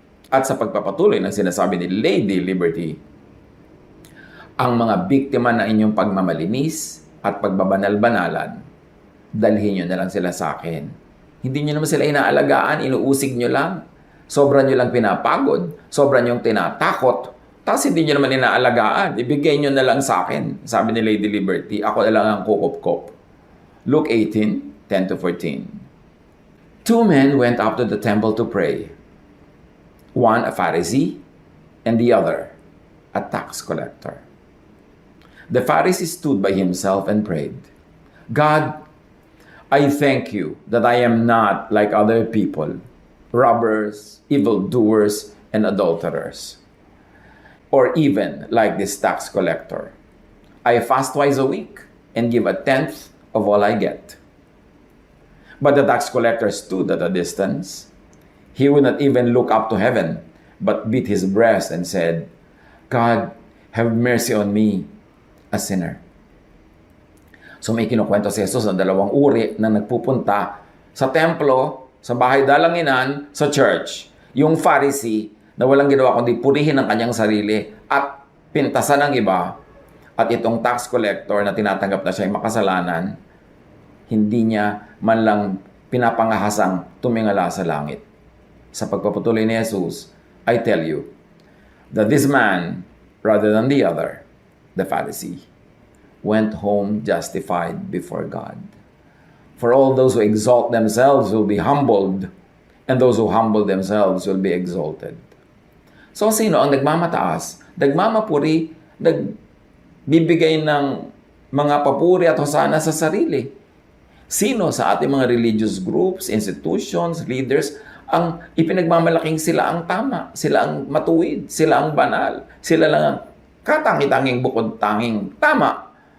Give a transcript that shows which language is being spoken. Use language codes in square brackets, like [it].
[tl] At sa pagpapatuloy ng sinasabi ni Lady Liberty, ang mga biktima na inyong pagmamalinis at pagbabanal-banalan, dalhin nyo na lang sila sa akin. Hindi nyo naman sila inaalagaan, inuusig nyo lang. Sobra nyo lang pinapagod, sobra nyo tinatakot, tapos hindi nyo naman inaalagaan. Ibigay nyo na lang sa akin. Sabi ni Lady Liberty, ako na lang ang kukop-kop. [en] Luke 18:10-14. Two men went up to the temple to pray. One a Pharisee, and the other a tax collector. The Pharisee stood by himself and prayed, God, I thank you that I am not like other people, robbers, evildoers, and adulterers, or even like this tax collector. I fast twice a week and give 1/10 of all I get. But the tax collector stood at a distance. He would not even look up to heaven, but beat his breast and said, God, have mercy on me, a sinner. [tl] So may kinukwento si Jesus ng dalawang uri na nagpupunta sa templo, sa bahay dalanginan, sa church. Yung Pharisee na walang ginawa kundi purihin ang kanyang sarili at pintasan ng iba. At itong tax collector na tinatanggap na siya ay makasalanan, hindi niya man lang pinapangahasang tumingala sa langit. Sa pagpapatuloy ni Jesus, [en] I tell you that this man, rather than the other, the Pharisee, went home justified before God. For all those who exalt themselves will be humbled, and those who humble themselves will be exalted. [tl] So sino ang nagmamataas, nagmamapuri, nagbibigay ng mga papuri at hosana sa sarili? Sino sa ating mga [en] religious groups, institutions, leaders, [tl] ang ipinagmamalaking sila ang tama, sila ang matuwid, sila ang banal, sila lang ang katangi-tanging bukod tanging tama.